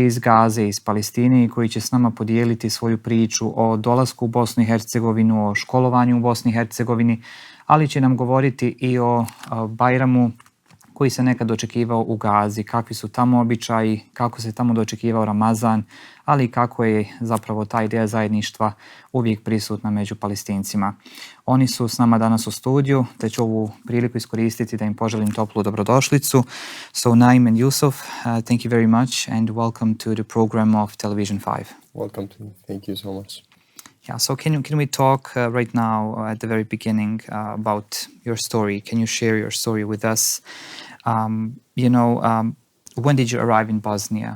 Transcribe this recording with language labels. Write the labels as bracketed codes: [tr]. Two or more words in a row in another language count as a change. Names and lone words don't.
[bs] iz Gaze, iz Palestine i koji će s nama podijeliti svoju priču o dolasku u Bosnu i Hercegovinu, o školovanju u Bosni i Hercegovini, ali će nam govoriti i o Bajramu koji se nekad dočekivao u Gazi, kakvi su tamo običaji, kako se tamo dočekivao Ramazan, ali i kako je zapravo ta ideja zajedništva uvijek prisutna među Palestincima. Oni su s nama danas u studiju, te ću ovu priliku iskoristiti da im poželim toplu dobrodošlicu. [en] So Naim and Youssef, thank you very much and welcome to the program of Television 5. Welcome to you. Thank you so much. Yeah, so can we talk right now at the very beginning about your story? Can you share your story with us? When did you arrive in Bosnia?